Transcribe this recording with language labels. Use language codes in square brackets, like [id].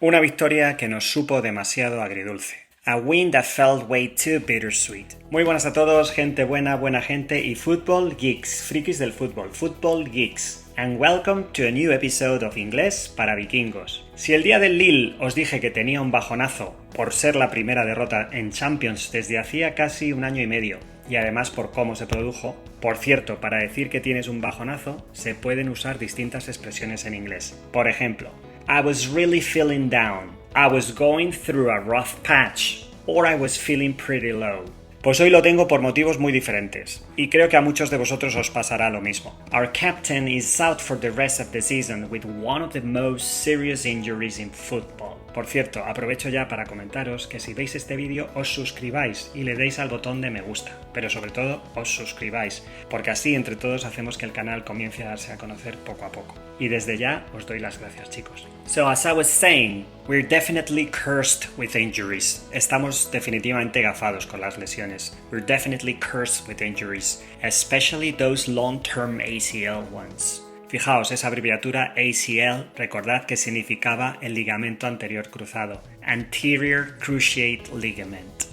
[es] Una victoria que nos supo demasiado agridulce. [en] A win that felt way too bittersweet. [es] Muy buenas a todos, gente buena, buena gente y [en] football geeks, [es] frikis del fútbol, football geeks. [en] And welcome to a new episode of Inglés para Vikingos. [es] Si el día del Lille os dije que tenía un bajonazo por ser la primera derrota en Champions desde hacía casi un año y medio, y además por cómo se produjo, por cierto, para decir que tienes un bajonazo se pueden usar distintas expresiones en inglés. Por ejemplo, [en] I was really feeling down, I was going through a rough patch, or I was feeling pretty low. [es] Pues hoy lo tengo por motivos muy diferentes, y creo que a muchos de vosotros os pasará lo mismo. [en] Our captain is out for the rest of the season with one of the most serious injuries in football. [es] Por cierto, aprovecho ya para comentaros que si veis este vídeo os suscribáis y le deis al botón de me gusta, pero sobre todo os suscribáis, porque así entre todos hacemos que el canal comience a darse a conocer poco a poco. Y desde ya os doy las gracias, chicos. [en] So as I was saying, we're definitely cursed with injuries. [es] Estamos definitivamente gafados con las lesiones. [en] We're definitely cursed with injuries, especially those long-term ACL ones. [es] Fijaos, esa abreviatura ACL, recordad que significaba el ligamento anterior cruzado, Anterior Cruciate Ligament.